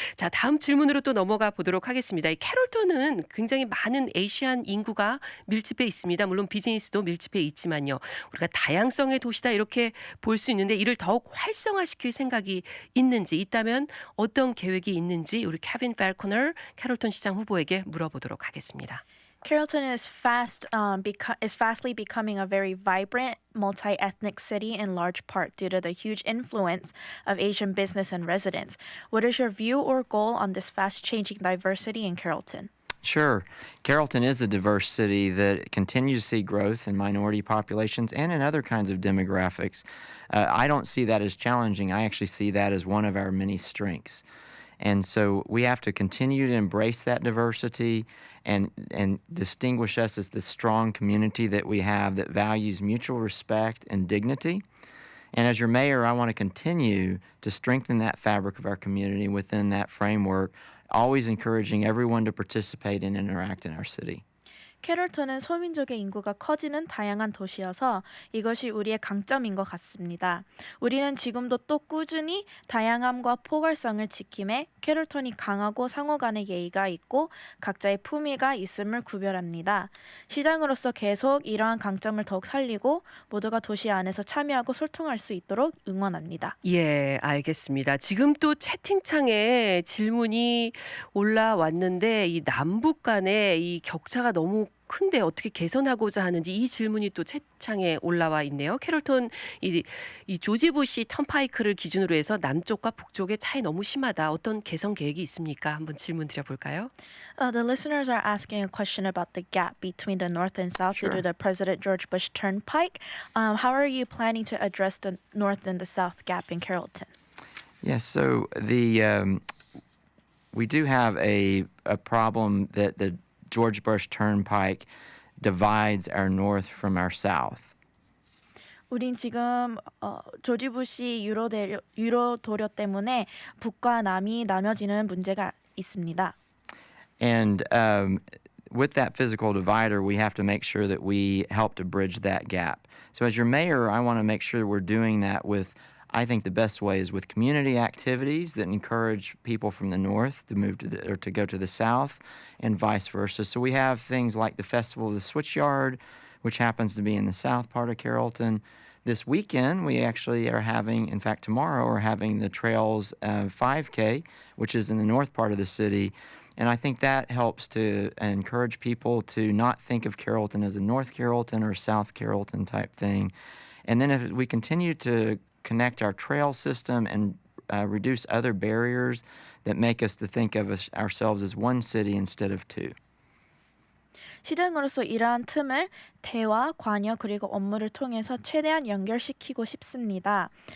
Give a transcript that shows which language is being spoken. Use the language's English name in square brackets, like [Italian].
[Korean] 자, 다음 질문으로 또 넘어가 보도록 하겠습니다. 이 캐롤턴은 굉장히 많은 아시안 인구가 밀집해 있습니다. 물론 비즈니스도 밀집해 있지만요. 우리가 다양성의 도시다 이렇게 볼 수 있는데 이를 더욱 활성화시킬 생각이 있는지 있다면 어떤 계획이 있는지 우리 케빈 팔코너 캐롤턴 시장 후보에게 물어보도록 하겠습니다. [English] Carrollton is fastly becoming a very vibrant, multi-ethnic city in large part due to the huge influence of Asian business and residents. What is your view or goal on this fast-changing diversity in Carrollton? Sure. Carrollton is a diverse city that continues to see growth in minority populations and in other kinds of demographics. I don't see that as challenging. I actually see that as one of our many strengths. And so we have to continue to embrace that diversity and distinguish us as the strong community that we have that values mutual respect and dignity. And as your mayor, I want to continue to strengthen that fabric of our community within that framework, always encouraging everyone to participate and interact in our city. [Korean] 캐롤턴은 소민족의 인구가 커지는 다양한 도시여서 이것이 우리의 강점인 것 같습니다. 우리는 지금도 또 꾸준히 다양함과 포괄성을 지킴에 캐롤턴이 강하고 상호 간의 예의가 있고 각자의 품위가 있음을 구별합니다. 시장으로서 계속 이러한 강점을 더욱 살리고 모두가 도시 안에서 참여하고 소통할 수 있도록 응원합니다. 예, 알겠습니다. 지금 또 채팅창에 질문이 올라왔는데 이 남북 간의 이 격차가 너무 큰데 어떻게 개선하고자 하는지 이 질문이 또 채팅창에 올라와 있네요. 캐롤턴 이 조지 부시 턴파이크를 기준으로 해서 남쪽과 북쪽의 차이 너무 심하다. 어떤 개선 계획이 있습니까? 한번 질문 드려볼까요? [English] The listeners are asking a question about the gap between the north and south due to the President George Bush Turnpike. How are you planning to address the north and the south gap in Carrollton? Yes, so we do have a problem that the George Bush Turnpike divides our north from our south. [Korean] 우린 지금 조지 부시 유로 도료 때문에 북과 남이 나눠지는 문제가 있습니다. [English] And with that physical divider, we have to make sure that we help to bridge that gap. So as your mayor, I want to make sure we're doing that with, I think the best way is with community activities that encourage people from the north to move to or to go to the south and vice versa. So we have things like the Festival of the Switchyard, which happens to be in the south part of Carrollton. This weekend, we actually are having, in fact, tomorrow, we're having the Trails 5K, which is in the north part of the city. And I think that helps to encourage people to not think of Carrollton as a North Carrollton or South Carrollton type thing. And then if we continue to connect our trail system and reduce other barriers that make us to think of ourselves as one city instead of two. [Korean] 시장으로서 이러한 틈을 대화, 관여 그리고 업무를 통해서 최대한 연결시키고 싶습니다.